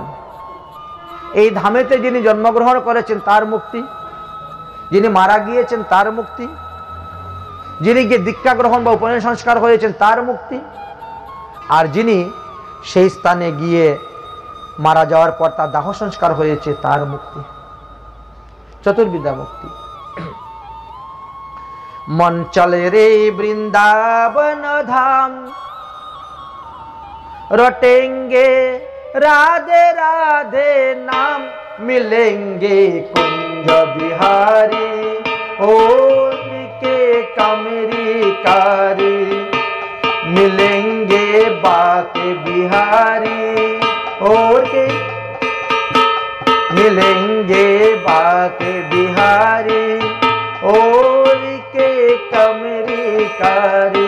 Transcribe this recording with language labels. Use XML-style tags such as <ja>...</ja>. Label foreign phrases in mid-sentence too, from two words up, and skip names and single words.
<bn>এই ধামেতে যিনি জন্মগ্রহণ করেছেন তার মুক্তি, যিনি মারা গিয়েছেন তার মুক্তি, যিনি গিয়ে দীক্ষা গ্রহণ বা উপনয়ন সংস্কার হয়েছেন তার মুক্তি, আর যিনি সেই স্থানে গিয়ে মারা যাওয়ার পর তার দাহ সংস্কার হয়েছে তার মুক্তি। চতুর্বিধা মুক্তি।</bn> <hi>मन चले रे वृंदावन धाम, रटेंगे राधे राधे नाम, मिलेंगे कुंज बिहारी और के कमरी कारी, मिलेंगे बाके बिहारी और के, मिलेंगे बाके बिहारी और के कमरी कारी।</hi>